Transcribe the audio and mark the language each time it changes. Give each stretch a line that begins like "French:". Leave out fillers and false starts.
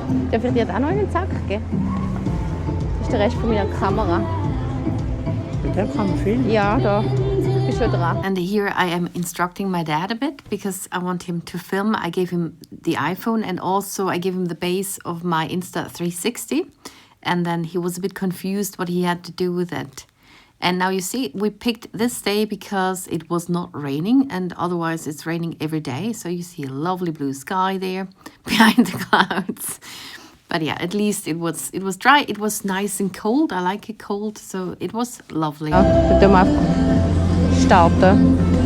German: Darf ich dir da noch einen Sack geben? Das ist der Rest von meiner Kamera. Mit dem kann man filmen? Ja, da.
English: And here I am instructing my dad a bit because I want him to film. I gave him the iPhone and also I gave him the base of my Insta360. And then he was a bit confused what he had to do with it. And now you see, we picked this day because it was not raining and otherwise it's raining every day. So you see a lovely blue sky there behind the clouds. But yeah, at least it was dry. It was nice and cold. I like it cold, so it was lovely.
German: Ja, dann tun wir einfach starten.